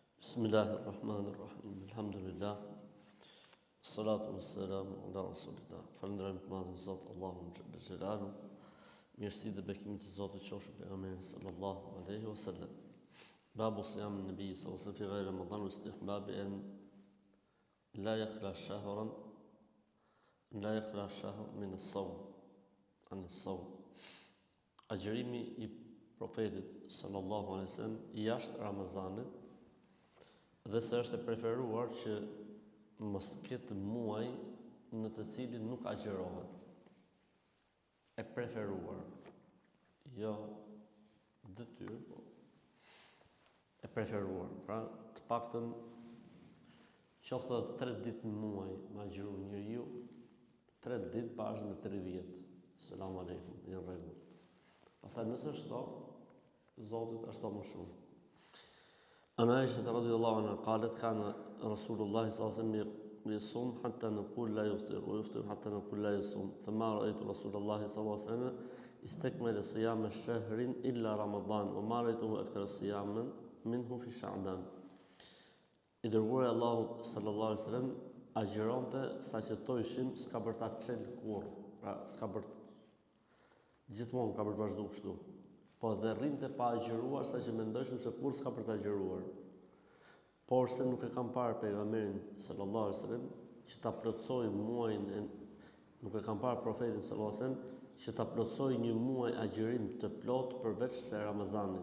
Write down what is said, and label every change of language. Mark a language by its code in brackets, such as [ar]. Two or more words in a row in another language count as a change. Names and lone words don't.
[ar] بسم الله الرحمن الرحيم. الحمد لله. الصلاة والسلام على رسول الله. [sq] Falënderojmë të madhin Zot Allahun [ar] جل جلاله. [sq] Mirësi dhe bekimi të Zotit qofshin pejgamberit [ar] صلى الله عليه وسلم. باب صيام النبي صلى الله عليه وسلم في غير رمضان واستحباب أن لا يخلو شهر من الصوم. عن الصوم. [sq] Agjërimi i profetit [ar] صلى الله عليه وسلم [sq] jashtë Ramazanit, dhe se është e preferuar që mos ketë muaj në të cilin nuk agjërohet. E preferuar, jo detyrë, po e preferuar. Pra, të paktën qoftë 3 ditë në muaj me agjëru njeriu, 3 ditë bashkë me 30. [ar] سلام عليكم, [sq] në rregull. Pastaj nëse është Zotit është më shumë. [ar] عن عائشة رضي الله عنها قالت كان رسول الله صلى الله عليه وسلم يصوم حتى نقول لا يفطر ويفطر حتى نقول لا يصوم فما رأيت رسول الله صلى الله عليه وسلم استكمل صيام الشهر إلا رمضان وما رأيته أكثر صياما منه في شعبان. [sq] I dërguari Allahu [ar] صلى الله عليه وسلم [sq] agjironte saqë to ishim s'ka për ta çel kurr, pra s'ka për gjithmonë ka për të vazhduar kështu. Po dhe rrinte pa agjëruar saqë mendojshim se kur s'ka për të agjëruar. Por se nuk e kam parë pejgamberin [ar] صلى الله عليه وسلم [sq] që ta plotësoi muajin, nuk e kam parë profetin [ar] صلى الله عليه وسلم [sq] që ta plotësoi një muaj agjërim të plot përveç se Ramazanit.